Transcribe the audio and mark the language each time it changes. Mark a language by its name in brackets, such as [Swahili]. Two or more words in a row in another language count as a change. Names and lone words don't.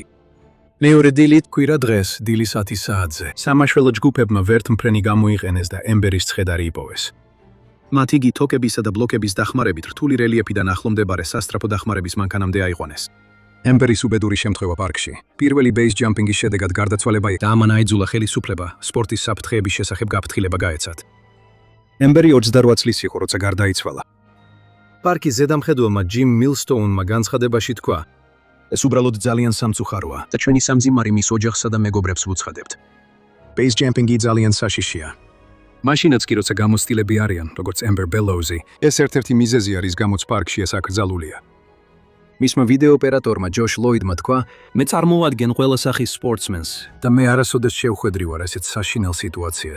[Georgian] მეორე დილით, კვირა დღეს, დილის 10 საათზე, სამაშველო ჯგუფებმა ვერთმფრენი გამოიყენეს და Emberi-ის ცხედარი იპოვეს. მათ იგი თოკებისა და ბლოკების დახმარებით რთული რელიეფიდან ახლომდებარე სასტრაფო დახმარების მანქანამდე აიყვანეს. Emberi-ის უბედური შემთხვევა პარკში. პირველი [English] base jumping- [Georgian] ის შედეგად გარდაცვალება და ამან აიძულა ხელისუფლება სპორტის საფრთხეების შესახებ გაფრთხილება გაეცათ. Emberi 28 წლის იყო, როცა გარდაიცვალა. პარკის ზედამხედველმა Jim Millstone-მა განცხადებაში თქვა: ეს უბრალოდ ძალიან სამწუხაროა და ჩვენი სამძიმარი მის ოჯახსა და მეგობრებს ვუცხადებთ. [English] Base jumping- [Georgian] ი ძალიან საშიშია. მაშინაც კი როცა გამოცდილები არიან, როგორც Amber Bellows-ი, ეს ერთ-ერთი მიზეზი არის, გამოც პარკში ეს აკრძალულია. მისმა ვიდეო ოპერატორმა ჯოშ ლოიდმა თქვა: მე წარმოვადგენ ყველა სახის სპორტსმენს და მე არასოდეს შევხვედრი ვარ ესეთ საშინელ სიტუაციას.